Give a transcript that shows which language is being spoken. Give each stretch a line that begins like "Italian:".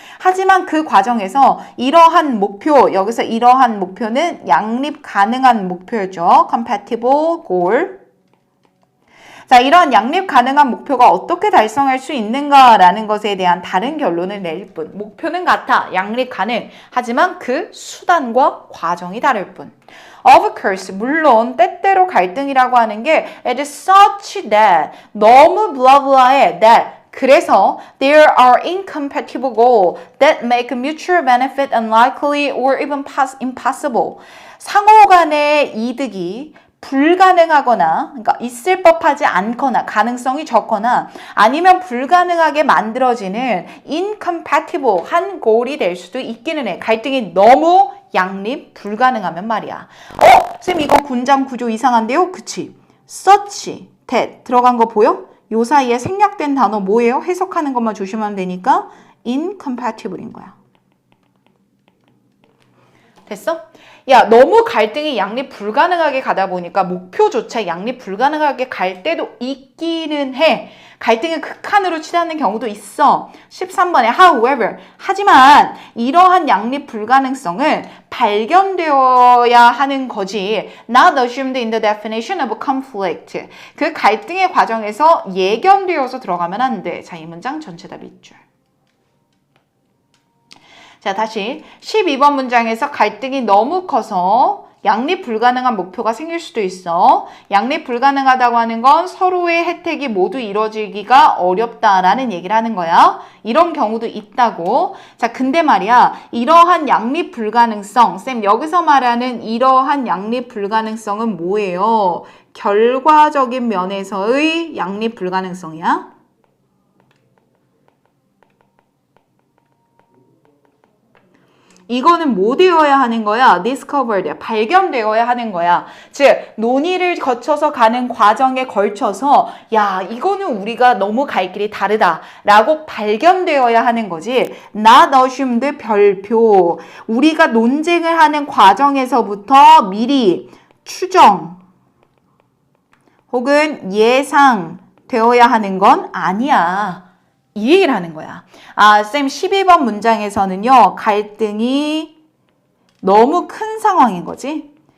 Korean: 하지만 그 과정에서 이러한 목표, 여기서 이러한 목표는 양립 가능한 목표죠.
English: compatible goal.
Korean: 자, 이런 양립 가능한 목표가 어떻게 달성할 수 있는가라는 것에 대한 다른 결론을 낼 뿐. 목표는 같아, 양립 가능. 하지만 그 수단과 과정이 다를 뿐.
English: Of course,
Korean: 물론 때때로 갈등이라고 하는 게
English: it is such that,
Korean: 너무 블라블라해
English: that,
Korean: 그래서
English: there are incompatible goals that make mutual benefit unlikely or even impossible.
Korean: 상호 간의 이득이 불가능하거나, 그러니까 있을 법하지 않거나, 가능성이 적거나, 아니면 불가능하게 만들어지는 incompatible 한 goal이 될 수도 있기는 해. 갈등이 너무 양립 불가능하면 말이야. 쌤 이거 군장 구조 이상한데요? 그치? such, that 들어간 거 보여? 요 사이에 생략된 단어 뭐예요? 해석하는 것만 조심하면 되니까 incompatible인 거야. 됐어? 야, 너무 갈등이 양립 불가능하게 가다 보니까 목표조차 양립 불가능하게 갈 때도 있기는 해. 갈등을 극한으로 치닫는 경우도 있어. 13번에 however, 하지만 이러한 양립 불가능성은 발견되어야 하는 거지.
English: Not assumed in the definition of conflict.
Korean: 그 갈등의 과정에서 예견되어서 들어가면 안 돼. 자, 이 문장 전체 다 밑줄. 자, 다시 12번 문장에서 갈등이 너무 커서 양립 불가능한 목표가 생길 수도 있어. 양립 불가능하다고 하는 건 서로의 혜택이 모두 이루어지기가 어렵다라는 얘기를 하는 거야. 이런 경우도 있다고. 자, 근데 말이야, 이러한 양립 불가능성, 쌤 여기서 말하는 이러한 양립 불가능성은 뭐예요? 결과적인 면에서의 양립 불가능성이야. 이거는 뭐 되어야 하는 거야? discovered, 발견되어야 하는 거야. 즉, 논의를 거쳐서 가는 과정에 걸쳐서 야, 이거는 우리가 너무 갈 길이 다르다 라고 발견되어야 하는 거지.
English: not assumed 별표.
Korean: 우리가 논쟁을 하는 과정에서부터 미리 추정 혹은 예상되어야 하는 건 아니야. 이 얘기를 하는 거야. 아, 쌤 12번 문장에서는요. 갈등이 너무 큰 상황인 거지.